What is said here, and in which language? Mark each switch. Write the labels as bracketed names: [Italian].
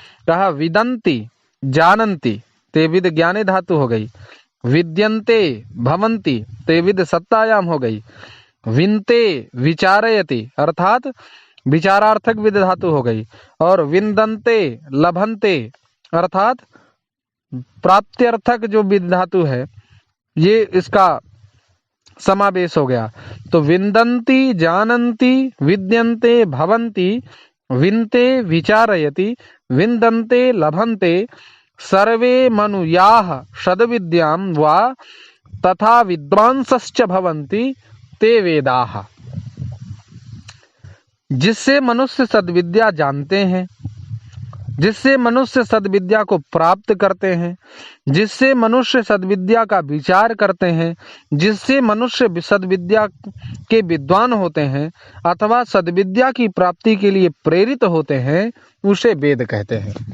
[Hindi] कहा [Sanskrit] विदन्ति जानन्ति, [Hindi] ते विद ज्ञाने धातु हो गई। [Sanskrit] विद्यन्ते भवन्ति, [Hindi] ते विद सत्तायाम हो गई। [Sanskrit] विनते विचारयति [Hindi] अर्थात विचारार्थक विद धातु हो गई, और [Sanskrit] विन्दन्ते लभन्ते [Hindi] अर्थात प्राप्त्यर्थक जो विद धातु है ये इसका समावेश हो गया। [Sanskrit] तो विन्दन्ति जानन्ति विद्यन्ते भवन्ति विनते विचारयति विन्दन्ते लभन्ते सर्वे मनुयाः सद्विद्यां वा तथा विद्वांसश्च भवन्ति ते वेदाः। [Hindi] जिससे मनुष्य सद्विद्या जानते हैं, जिससे मनुष्य सद्विद्या को प्राप्त करते हैं, जिससे मनुष्य सद्विद्या का विचार करते हैं, जिससे मनुष्य सद्विद्या के विद्वान होते हैं अथवा सद्विद्या की प्राप्ति के लिए प्रेरित होते हैं, उसे वेद कहते हैं।